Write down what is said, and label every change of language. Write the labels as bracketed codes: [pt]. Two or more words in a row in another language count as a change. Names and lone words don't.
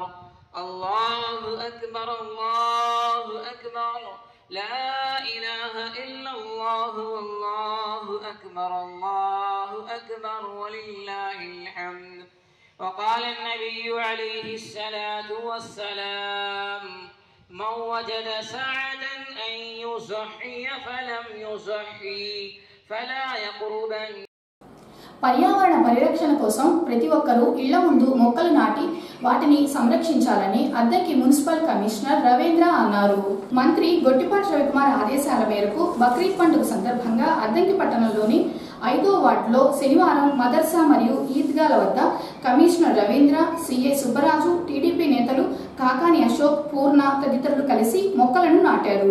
[ar] الله أكبر لا إله إلا الله والله أكبر ولله الحمد. وقال النبي عليه الصلاة والسلام من وجد سعدا أن يصحي فلم يصحي فلا يقربن. [te] పర్యావరణ పరిరక్షణ కోసం ప్రతి ఒక్కరూ ఇళ్ల ముందు మొక్కలు నాటి వాటిని సంరక్షించాలని అద్దంకి మున్సిపల్ కమిషనర్ రవీంద్ర అన్నారు. మంత్రి గొట్టిపాటి రవికుమార్ ఆదేశాల మేరకు బక్రీద్ పండుగ సందర్భంగా అద్దంకి పట్టణంలోని 5వ వార్డులో శనివారం మదర్సా మరియు ఈద్గాల వద్ద కమిషనర్ రవీంద్ర, సిఐ సుబ్బరాజు, టీడీపీ నేతలు కాకాని అశోక్, పూర్ణ తదితరులు కలిసి మొక్కలను నాటారు.